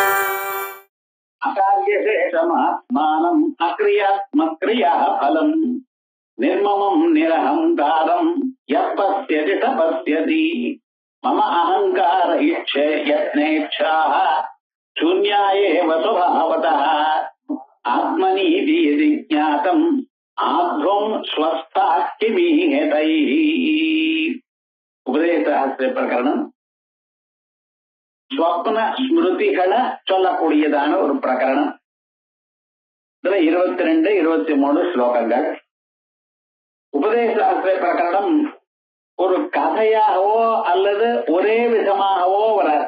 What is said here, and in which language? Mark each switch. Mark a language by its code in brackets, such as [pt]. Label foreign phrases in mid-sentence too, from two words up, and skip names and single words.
[sa] अकार्यशेषमात्मानम् अक्रियात्मक्रियाः फलम् निर्ममं निरहंकारं यः पश्यति स पश्यति मम अहंकार इच्छे यत्नेच्छाः शून्या एव स्वभावतः आत्मनीति यदि ज्ञातम् आध्वं स्वस्था किमीहेतैः [ta] உபதேச பிரகரணம் ஸ்வப்ன ஸ்மிருதிகளை சொல்லக்கூடியதான ஒரு பிரகரணம். இதுல 22, 23 ஸ்லோகங்கள். உபதேசாஸ்திர பிரகரணம் ஒரு கதையாகவோ அல்லது ஒரே விதமாகவோ வராது.